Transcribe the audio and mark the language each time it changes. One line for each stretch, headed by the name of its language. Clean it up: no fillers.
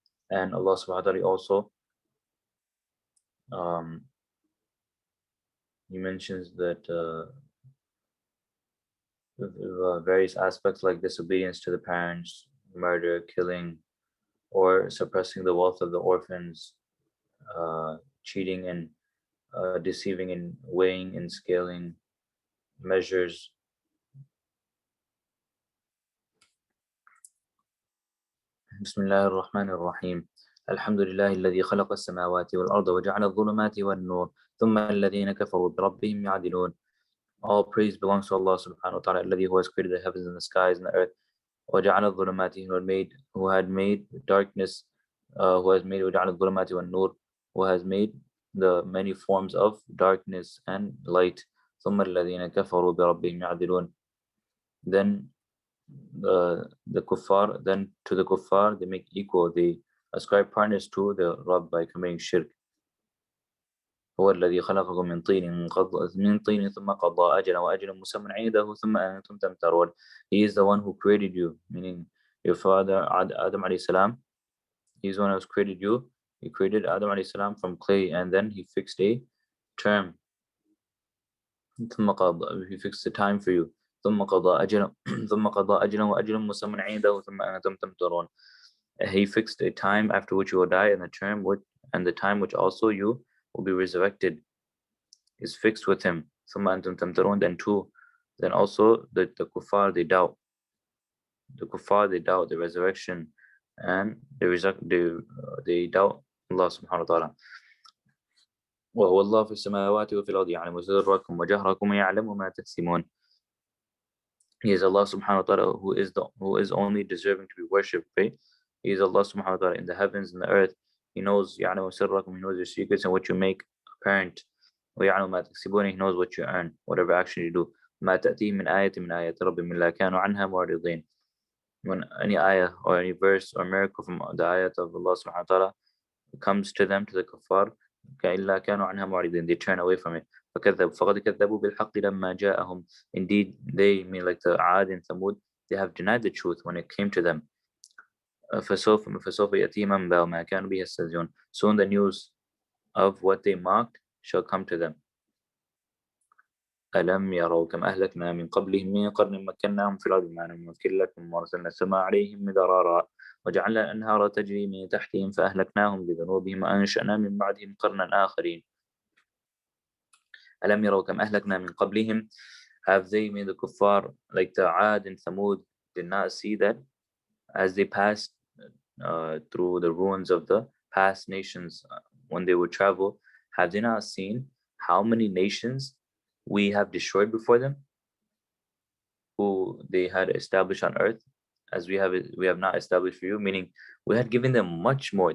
English: And Allah subhanahu wa ta'ala also he mentions that various aspects like disobedience to the parents, murder, killing, or suppressing the wealth of the orphans, cheating and deceiving in weighing and scaling measures.
Arabic: بسم الله الرحمن الرحيم الحمد لله الذي خلق السماوات والأرض وجعل الظلمات والنور ثم الذين كفروا بربهم يعدلون.
English: All praise belongs to Allah subhanahu wa ta'ala, الذي who has created the heavens and the skies and the earth.
Arabic: وجعل الظلمات,
English: who had made darkness, who has made
Arabic: وجعل الظلمات والنور,
English: who has made the many forms of darkness and light.
Arabic: ثم الذين كفروا بربهم يعدلون.
English: Then the kuffar, then to the kuffar they make equal, they ascribe partners to the Rabb by committing shirk.
Arabic: هو الذي خلقكم من طين ثم قضى أجلا وأجل مسمى عنده ثم أنتم تمترون.
English: He is the one who created you, meaning your father Adam alayhi salam. He is the one who has created you. He created Adam alayhi salam from clay, and then he fixed a term.
Arabic: ثم قضى,
English: he fixed the time for you.
Arabic: ثم قضى أجلا ثم قضى أجلا وأجل مسمى عنده ثم أنتم تمترون.
English: He fixed a time after which you will die, and the time which also you will be resurrected is fixed with him.
Arabic: ثم أنتم تمترون.
English: Then also the kuffar, they doubt. The kuffar, they doubt the resurrection, and they doubt Allah subhanahu wa ta'ala.
Arabic: وهو الله في السماوات وفي الأرض يعلم سركم وجهركم ويعلم ما تكسبون.
English: He is Allah subhanahu wa ta'ala who is only deserving to be worshipped, right? He is Allah subhanahu wa ta'ala in the heavens and the earth. He knows
Arabic: يعلم سركم,
English: he knows your secrets and what you make apparent.
Arabic: ويعلم ما تكسبون,
English: he knows what you earn, whatever action you do.
Arabic: ما تأتيه من آية من آيات ربهم إلا كانوا عنها معرضين.
English: When any ayah or any verse or miracle from the ayat of Allah subhanahu wa ta'ala comes to them, to the kuffar,
Arabic: إلا كانوا عنها معرضين,
English: they turn away from it.
Arabic: فقد كذبوا بالحق لما جاءهم.
English: Indeed, they, mean like the Aad and Thamud, they have denied the truth when it came to them.
Arabic: فسوف يأتيهم أنباء ما كانوا به يستهزئون.
English: Soon the news of what they mocked shall come to them.
Arabic: ألم يروا كم أهلكنا من قبلهم من قرن مكناهم في الأرض ما نمكن لكم وأرسلنا السماء عليهم مدرارا وجعلنا الأنهار تجري من تحتهم فأهلكناهم بذنوبهم وأنشأنا من بعدهم قرنا آخرين. ألم يروا كم أهلكنا من قبلهم.
English: Have they, made the kuffar, like the Aad and Thamud, did not see that as they passed through the ruins of the past nations when they would travel, have they not seen how many nations we have destroyed before them, who they had established on earth, as we have not established for you, meaning we had given them much more.